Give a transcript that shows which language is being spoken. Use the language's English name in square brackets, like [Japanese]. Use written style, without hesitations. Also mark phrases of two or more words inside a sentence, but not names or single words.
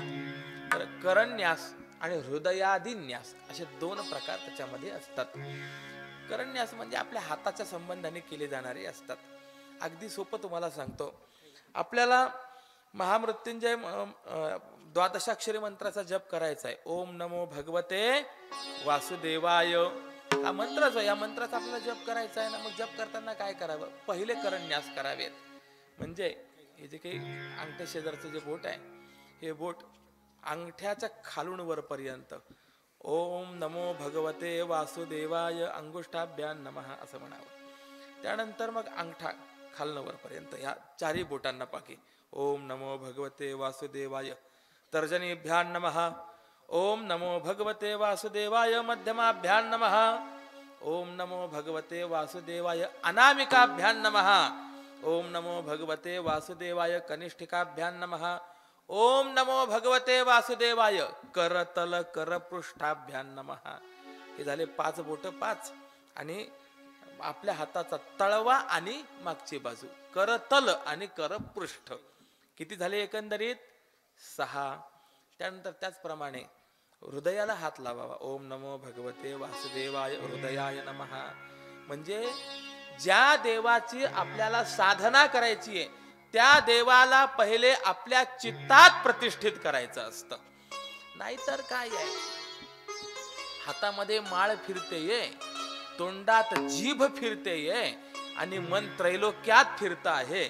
[Marathi] तर करन्यास आणि हृदयादी न्यास असे दोन प्रकार त्याच्यामध्ये असतात. करन्यास म्हणजे आपल्या हाताच्या संबंधाने केले जाणारे असतात. अगदी सोपं तुम्हाला सांगतो. आपल्याला महामृत्युंजय द्वादशाक्षरी मंत्राचा जप करायचा आहे. [Sanskrit] ओम नमो भगवते वासुदेवाय [Marathi] हा मंत्र जो, या मंत्राचा आपल्याला जप करायचा आहे ना. मग जप करताना काय करावं? पहिले करन्यास करावेत. म्हणजे हे जे काही अंगठ्या शेजारचं जे बोट आहे हे बोट अंगठ्याच्या खालून वरपर्यंत [Sanskrit] ओम नमो भगवते वासुदेवाय अंगुष्ठाभ्यान नमः [Marathi] असं म्हणावं. त्यानंतर मग अंगठा खालनं वरपर्यंत या चारही बोटांना पाकी [Sanskrit] ओम नमो भगवते वासुदेवाय. तर्जनीभ्यान नमः. ओम नमो भगवते वासुदेवाय मध्यमाभ्यान नमः. ओम नमो भगवते वासुदेवाय अनामिकाभ्यान नमः. ओम नमो भगवते वासुदेवाय कनिष्ठिकाभ्यान नमः. ओम नमो भगवते वासुदेवाय करतल करपृष्ठाभ्यान नमः. [Marathi] हे झाले 5 बोट 5. आणि आपल्या हाताचा तळवा आणि मागची बाजू करतल आणि करपृष्ठ किती झाले एकंदरीत? 6. त्यानंतर त्याचप्रमाणे हृदयाला हात लावावा. [Sanskrit] ओम नमो भगवते वासुदेवाय हृदयाय नमः. [Marathi] म्हणजे ज्या देवाची आपल्याला साधना करायची आहे त्या देवाला पहिले आपल्या चित्तात प्रतिष्ठित करायचं असतं. नाहीतर काय आहे, हातामध्ये माळ फिरतेय, तोंडात जीभ फिरतेय आणि मन त्रैलोक्यात फिरत आहे.